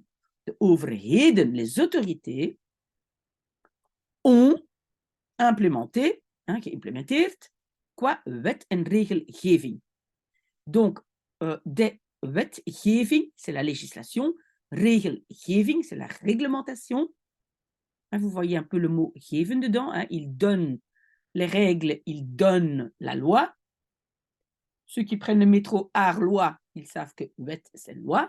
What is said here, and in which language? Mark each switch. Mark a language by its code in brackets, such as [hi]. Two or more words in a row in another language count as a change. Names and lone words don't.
[nl] De overheden, [fr] les autorités, ont implémenté, hein, [nl] geïmplementeerd, qua wet en regelgeving. [fr] Donc, des wetgeving, c'est la législation, regelgeving, c'est la réglementation. Hein, vous voyez un peu le mot geven dedans, hein, il donne les règles, il donne la loi. Ceux qui prennent le métro Arlois, ils savent que wet, c'est loi.